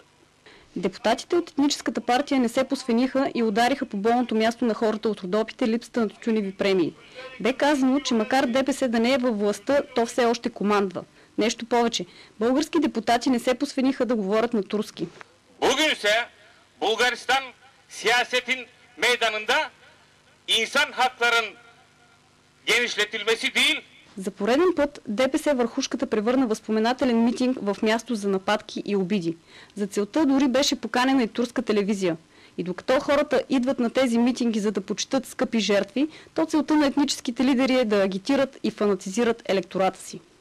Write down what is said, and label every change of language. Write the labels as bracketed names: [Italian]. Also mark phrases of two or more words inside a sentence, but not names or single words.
[Bulgarian] Депутатите от етническата партия не се посвениха и удариха по болното място на хората от Родопите липсата на тютюневи премии. Бе казано, че макар ДПС да не е във властта, то все още командва. Нещо повече, български депутати не се посвениха да говорят на турски. [Turkish] Bulgaristan siyasetin meydanında insan hakların genişletilmesi değil. [Bulgarian] За пореден път ДПС върхушката превърна възпоменателен митинг в място за нападки и обиди. За целта дори беше поканена и турска телевизия. И докато хората идват на тези митинги, за да почитат скъпи жертви, то целта на етническите лидери е да агитират и фанатизират електората си.